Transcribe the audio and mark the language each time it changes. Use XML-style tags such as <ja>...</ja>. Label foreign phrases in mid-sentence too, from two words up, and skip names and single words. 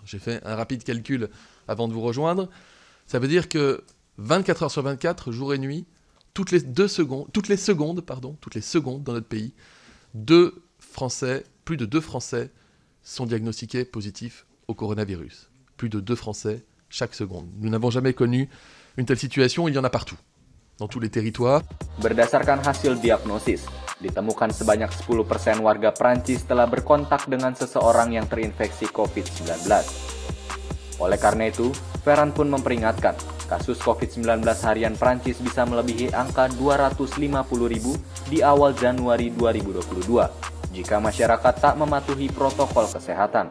<fr>J'ai fait un rapide calcul avant de vous rejoindre. Ça veut dire que 24 heures sur 24, jour et nuit, toutes les secondes dans notre pays, plus de 2 Français sont diagnostiqués positifs au coronavirus. Plus de 2 Français chaque seconde. Nous n'avons jamais connu une telle situation, il y en a partout, dans tous les territoires.</fr> <id>Berdasarkan hasil diagnosis, ditemukan sebanyak 10% warga Prancis telah berkontak dengan seseorang yang terinfeksi COVID-19. Oleh karena itu, Véran pun memperingatkan, kasus COVID-19 harian Prancis bisa melebihi angka 250.000 di awal Januari 2022 jika masyarakat tak mematuhi protokol kesehatan.</id>